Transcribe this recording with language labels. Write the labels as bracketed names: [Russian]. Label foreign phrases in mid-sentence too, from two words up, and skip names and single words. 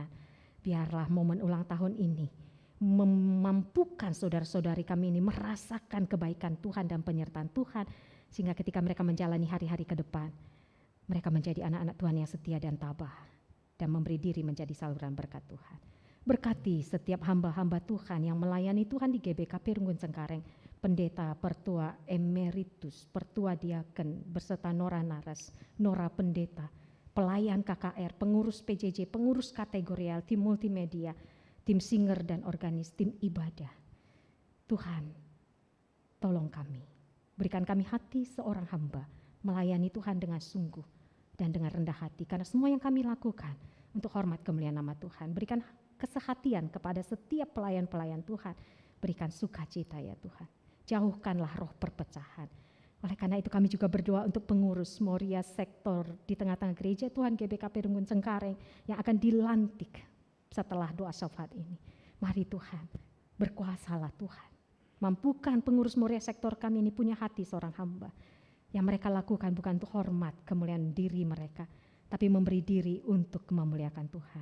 [Indonesian] Biarlah momen ulang tahun ini memampukan saudara-saudari kami ini merasakan kebaikan Tuhan dan penyertaan Tuhan. Sehingga ketika mereka menjalani hari-hari ke depan, mereka menjadi anak-anak Tuhan yang setia dan tabah. Dan memberi diri menjadi saluran berkat Tuhan. Berkati setiap hamba-hamba Tuhan yang melayani Tuhan di GBKP Runggun Cengkareng. Pendeta, Pertua Emeritus, Pertua Diaken, beserta Nora Naras, Nora Pendeta, pelayan KKR, pengurus PJJ, pengurus kategorial, tim multimedia, tim singer dan organis, tim ibadah. Tuhan, tolong kami, berikan kami hati seorang hamba, melayani Tuhan dengan sungguh dan dengan rendah hati. Karena semua yang kami lakukan untuk hormat kemuliaan nama Tuhan. Berikan kesehatian kepada setiap pelayan-pelayan Tuhan. Berikan sukacita ya Tuhan. Jauhkanlah roh perpecahan. Oleh karena itu kami juga berdoa untuk pengurus Moria sektor di tengah-tengah gereja Tuhan GBKP Runggun Cengkareng yang akan dilantik setelah doa syafaat ini. Mari Tuhan, berkuasalah Tuhan. Mampukan pengurus Moria sektor kami ini punya hati seorang hamba. Yang mereka lakukan bukan untuk hormat kemuliaan diri mereka, tapi memberi diri untuk memuliakan Tuhan.